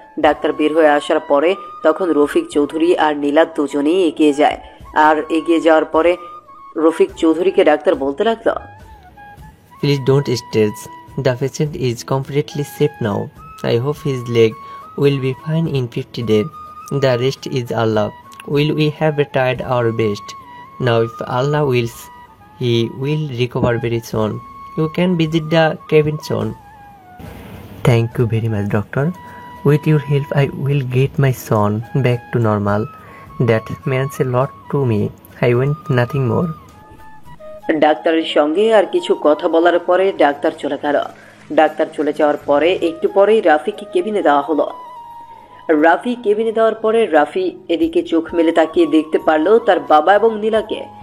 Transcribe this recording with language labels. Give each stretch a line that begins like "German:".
Bangla: Doctor বের হয়ে আসার পরে তখন রফিক চৌধুরী আর নীলা দুজনেই এগিয়ে যায়। আর এগিয়ে যাওয়ার পরে রফিক চৌধুরীকে ডাক্তার বলতে লাগলো,
English: Please don't stress. The patient is completely safe now. I hope his leg will be fine in 50 days. The rest is Allah. We have tried our best. Now if Allah wills, he will recover very soon. You can visit the cabin soon. Thank you very much, doctor. With your help, I will get my son back to normal. That means a lot to me. I want nothing more.
Bangla: ডাক্তারের সঙ্গে আর কিছু কথা বলার পরে doctor চলে গেল। Doctor চলে যাওয়ার পরে একটু পরেই রাফিকে কেবিনে দেওয়া হলো। রাফি কেবিনে দেওয়ার পরে রাফি এদিকে চোখ মেলে তাকিয়ে দেখতে পারলো তার বাবা এবং নীলাকে।